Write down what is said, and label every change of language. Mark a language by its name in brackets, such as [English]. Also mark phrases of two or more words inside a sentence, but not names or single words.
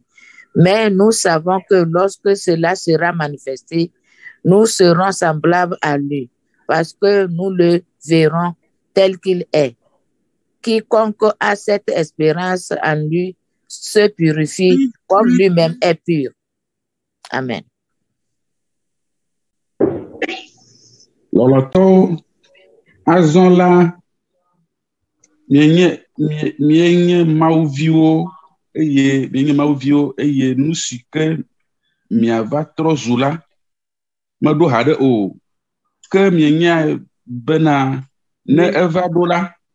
[French] Mais nous savons que lorsque cela sera manifesté, nous serons semblables à lui parce que nous le verrons tel qu'il est. Quiconque a cette espérance en lui se purifie comme lui-même est pur. Amen. [Ewe] Lɔlɔtɔwo azɔ la mienye mawuviwo eye nu si ke miava trɔ zu la meɖo haɖe o ke mienya bena ne eva ɖo la